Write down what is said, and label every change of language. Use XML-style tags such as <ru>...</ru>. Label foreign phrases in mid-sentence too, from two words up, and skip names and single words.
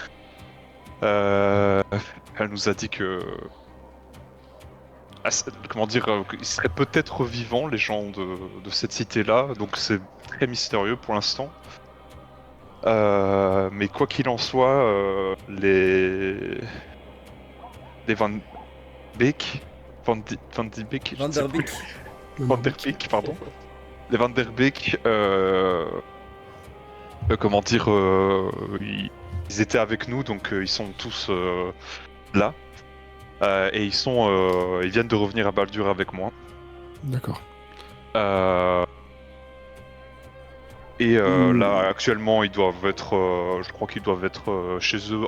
<fr>Elle nous a dit que, comment dire, qu'ils seraient peut-être vivants, les gens de cette cité-là. Donc c'est très mystérieux pour l'instant. Mais quoi qu'il en soit, les Van Beek, Van Die Beek, je ne sais plus. Vanderbeek. Van der Beek, pardon. Les Van der Beek, comment dire, ils étaient avec nous, donc ils sont tous là. Et ils viennent de revenir à Baldur avec moi. D'accord. Là, actuellement, ils doivent être, je crois qu'ils doivent être chez eux.</fr>